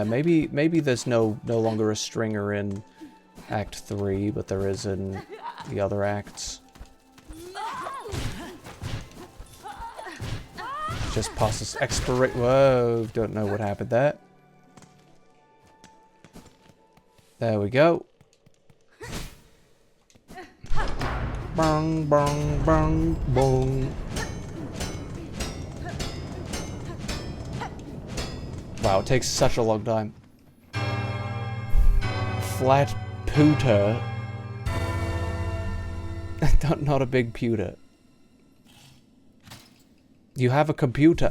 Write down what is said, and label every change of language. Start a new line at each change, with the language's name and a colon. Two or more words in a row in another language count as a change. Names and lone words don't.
English: Maybe there's no longer a stringer in Act 3, but there is in the other acts. Just past this expiration. Whoa, don't know what happened there. There we go. Bong, bong, bong, bong. Wow, it takes such a long time. Flat pewter. Not a big pewter. You have a computer.